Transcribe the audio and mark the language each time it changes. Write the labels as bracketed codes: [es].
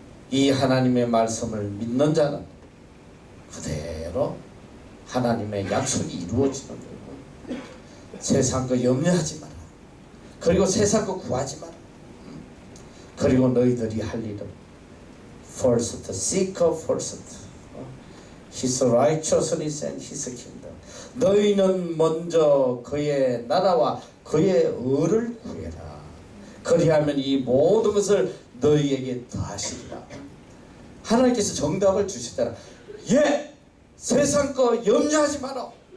[ko] 이 하나님의 말씀을 믿는 자는 그대로 하나님의 약속이 이루어지는 거예요. 세상 거 염려하지 마라. 그리고 세상 거 구하지 마라. 그리고 너희들이 할 일은 [en] first seek first His righteousness and His kingdom. [ko] 너희는 먼저 그의 나라와 그의 의를 구해라. 그리하면 이 모든 것을 너희에게 더하시리라. 하나님께서 정답을 주시더라. 예! 세상 거 염려하지 마라.